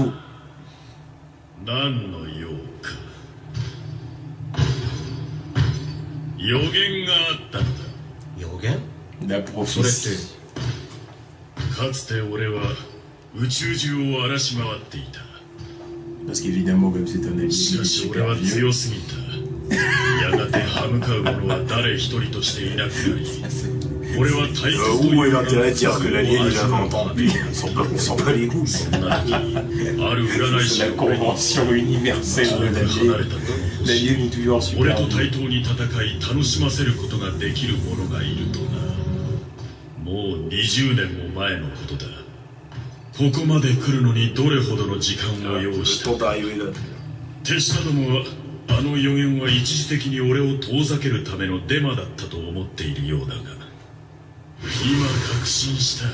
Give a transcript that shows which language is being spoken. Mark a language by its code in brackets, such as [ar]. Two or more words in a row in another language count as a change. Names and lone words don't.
[ja] 何の用か。予言があったのだ。予言？それってかつて俺は宇宙中を荒らし回っていた。 [fr] Parce qu'évidemment, comme c'est un anime, [ja] しかし俺は強すぎた。やがて歯向かう者は誰一人としていなくなり、俺は大切という [fr] l'intérêt de dire que l'alien il a 20 ans, puis on s'en bat les couilles. [ja] そんな時、ある占い師 [fr] la [ja] が俺に [fr] convention universelle de l'alien est toujours [ja] 俺 [fr] super. [ja] と対等に戦い楽しませることができる者がいるとな。もう20年も前のことだ。ここまで来るのにどれほどの時間を要した。手下どもはあの予言は一時的に俺を遠ざけるためのデマだったと思っているようだが、今確信した。